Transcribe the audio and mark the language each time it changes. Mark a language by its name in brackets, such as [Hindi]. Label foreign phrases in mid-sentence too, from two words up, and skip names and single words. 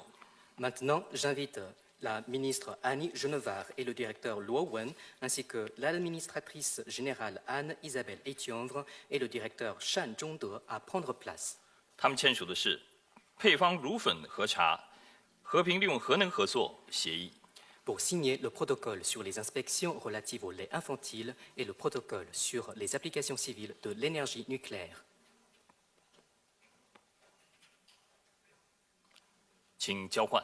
[French] Maintenant, j'invite la ministre Annie Genevard et le directeur Luo Wen, ainsi que l'administratrice générale Anne-Isabelle Etienvre et le directeur Shan Zhongde à prendre place. [Chinese] 他们签署的是配方乳粉核茶和平利用核能合作协议。 [French] Pour signer le protocole sur les inspections relatives au lait infantile et le protocole sur les applications civiles de l'énergie nucléaire. [Chinese] 请交换。